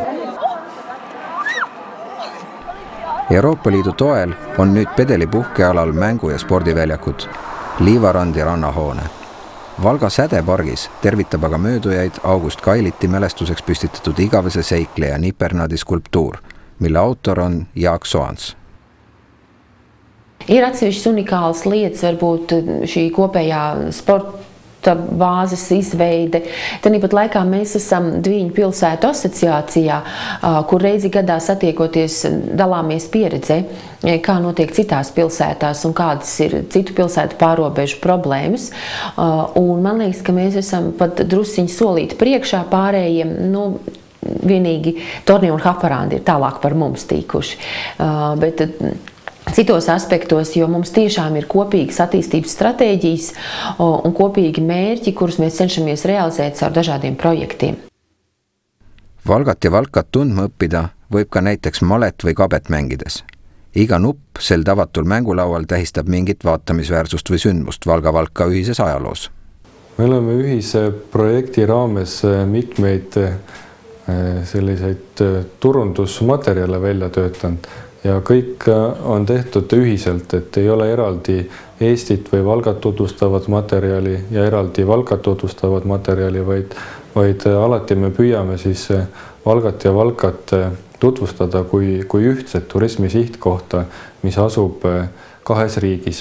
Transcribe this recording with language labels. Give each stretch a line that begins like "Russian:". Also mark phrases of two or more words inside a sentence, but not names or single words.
Estonian: Euroopa Liidu toel on nüüd Pedeli puhkealal mängu- ja spordiväljakud, liivarand ja rannahoone. Valga Sädepargis tervitab aga möödujaid August Kailiti mälestuseks püstitatud igavese seikleja Nipernadi skulptuur, mille autor on Jaak Soans.
Latvian: Ir atsevišķas unikālas lietas, varbūt šī kopējā sporta bāzes izveide. Tāpat laikā mēs esam Dviņu pilsētu asociācijā, kur reizi gadā satiekoties dalāmies pieredzē, kā notiek citās pilsētās un kādas ir citu pilsētu pārobežu problēmas. Un man liekas, ka mēs esam pat drusciņi solīti priekšā pārējiem, vienīgi Tornija un Haparandi ir tālāk par mums tīkuši. Bet citos aspektos, jo mums tiešām ir kopīgas attīstības stratēģijas un kopīgi mērķi, kurus mēs cenšamies realizēt caur dažādiem projektiem.
Estonian: Valgat ja Valkat tundma õppida võib ka näiteks malet või kabet mängides. Iga nupp sel tavatul mängulaual tähistab mingit vaatamisväärsust või sündmust Valga-Valka ühises ajaloos. Me oleme ühise projekti raames mitmeid selliseid turundusmaterjale välja töötanud ja kõik on tehtud ühiselt, et ei ole eraldi Eestit või Valgat tutvustavat materjali ja eraldi Valgat tutvustavat materjali, vaid alati me püüame siis Valgat ja Valkat tutvustada kui ühtset turismi sihtkohta, mis asub kahes riigis.